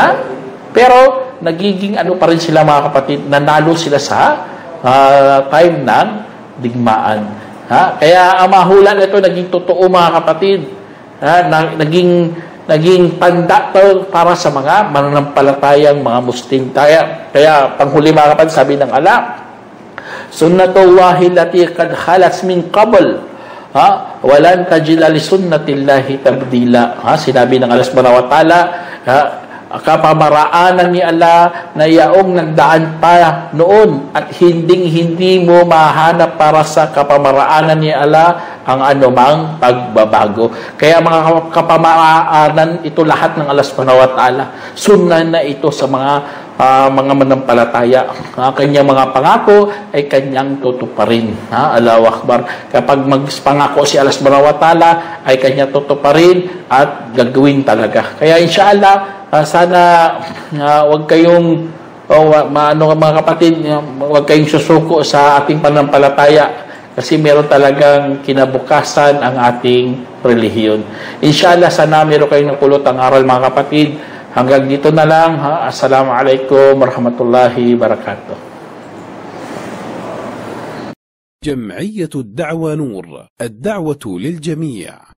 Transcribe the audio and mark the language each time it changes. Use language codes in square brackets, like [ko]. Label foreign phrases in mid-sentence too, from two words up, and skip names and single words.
[tl] Pero, nagiging ano pa rin sila mga kapatid, nanalo sila sa time ng digmaan. Kaya ang mahula nito naging totoo mga kapatid. Naging tanda para sa mga mananampalatayang mga Muslim. Kaya panghuli mga kapatid, sabi ng Allah, [ar] سنة الله التي قد خلت من قبل ولن تجد لسنة الله تبديلا. [tl] Sinabi ng Allah [ar] سبحانه وتعالى, [tl] kapamaraanan ni Allah na yaong nagdaan pa noon at hindi mo mahanap para sa kapamaraanan ni Allah ang anumang pagbabago. Kaya mga kapamaraanan, ito lahat ng Allah [ar] سبحانه وتعالى. [tl] Sunnah na ito sa mga manampalataya. Kanyang mga pangako ay kanyang tutuparin. [ar] الله أكبر. [tl] Kapag magpangako si Allah [ar] سبحانه وتعالى [tl] ay kanyang tutuparin at gagawin talaga. Kaya inshallah, sana wag kayong mga kapatid, wag kayong susuko sa ating panampalataya kasi meron talagang kinabukasan ang ating relihiyon. Inshallah, sana meron kayong napulot ang aral mga kapatid. Hanggang dito na lang. [ar] السلام عليكم ورحمة الله وبركاته. جمعية الدعوة نور، الدعوة للجميع.